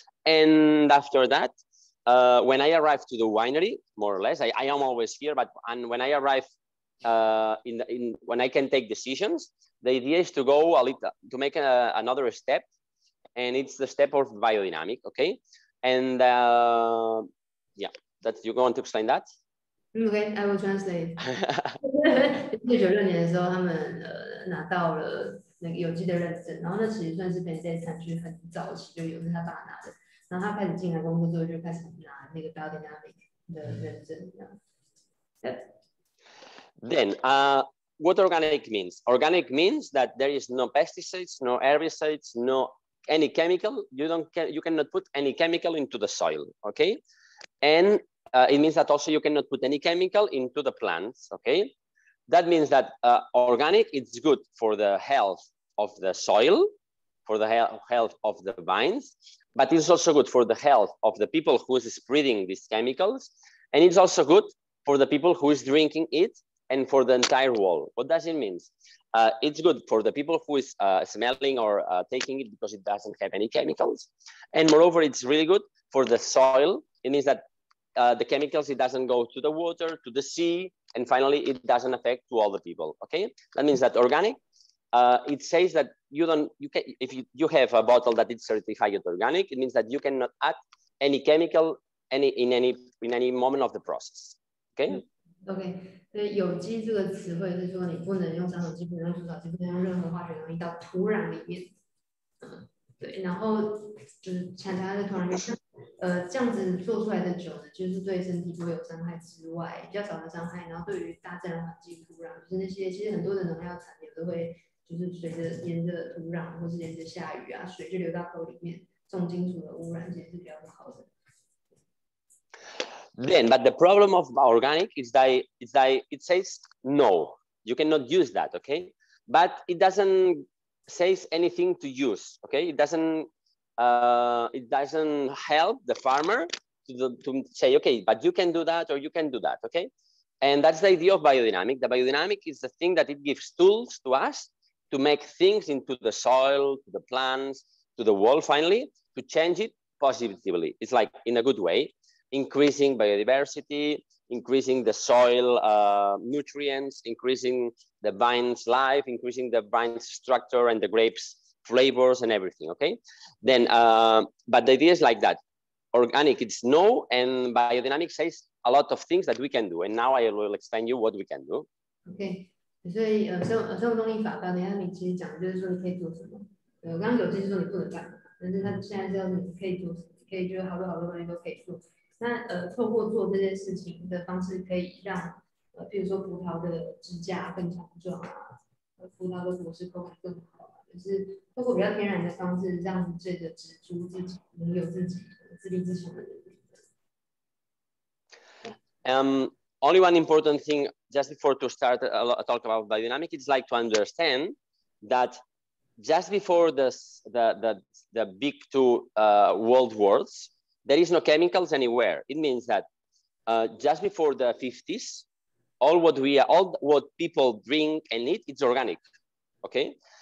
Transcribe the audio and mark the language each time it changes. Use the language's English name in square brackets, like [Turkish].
[English] And after that, when I arrived to the winery, more or less, I am always here, but when I arrive when I can take decisions, the idea is to go a little, to make another step. And it's the step of biodynamic, okay? And yeah, you want to explain that? Okay, I will translate. [Chinese] 1996年的时候，他们拿到了那个有机的认证，然后那其实算是Penedès产区很早期就有，是他爸拿的。然后他开始进来工作之后，就开始拿那个 biodynamic 的认证，这样。 [English] Then, what organic means? Organic means that there is no pesticides, no herbicides, no any chemical. You cannot put any chemical into the soil, okay? And it means that also you cannot put any chemical into the plants, okay? That means that organic, it's good for the health of the soil, for the health of the vines, but it's also good for the health of the people who is spreading these chemicals. And it's also good for the people who is drinking it and for the entire world. What does it mean? It's good for the people who is smelling or taking it because it doesn't have any chemicals. And moreover, it's really good for the soil. It means that the chemicals, it doesn't go to the water, to the sea, and finally, it doesn't affect to all the people, okay? That means that organic, it says that if you have a bottle that is certified organic, it means that you cannot add any chemical in any moment of the process, okay? [Chinese] OK， 所以有机这个词汇是说你不能用杀虫剂，不能用除草剂，不能用任何化学溶液到土壤里面。对，然后就是产它的土壤里面，这样子做出来的酒呢，就是对身体不会有伤害之外，比较少的伤害。然后对于大自然环境、土壤，就是那些其实很多的农药残留都会，就是随着沿着土壤或是沿着下雨啊，水就流到口里面，重金属的污染其实是比较不好的。 [English] Then, but the problem of organic is that it says no, you cannot use that, okay? But it doesn't say anything to use, okay? It doesn't help the farmer to say, okay, but you can do that or you can do that, okay? And that's the idea of biodynamic. The biodynamic is the thing that it gives tools to us to make things into the soil, to the plants, to the world finally, to change it positively. It's like in a good way. Increasing biodiversity, increasing the soil nutrients, increasing the vine's life, increasing the vine's structure and the grapes' flavors and everything, okay? Then, but the idea is like that. Organic, it's no, and biodynamic says a lot of things that we can do. And now I will explain you what we can do. Okay. [Chinese] 所以生物动力法到底它你其实讲的就是说你可以做什么。刚刚有就是说你不能干嘛，但是它现在是要你可以做什么，可以就是好多东西都可以做。那透过做这件事情的方式，可以让比如说葡萄的支架更强壮啊，葡萄的果实口感更好啊，就是透过比较天然的方式，让这个植株自己拥有自己自立自强的能力。 [English] Only one important thing, just before to start talk about biodynamic, it's like to understand that just before the big two world wars, there is no chemicals anywhere. It means that just before the 50s, all what people drink and eat, it's organic, okay?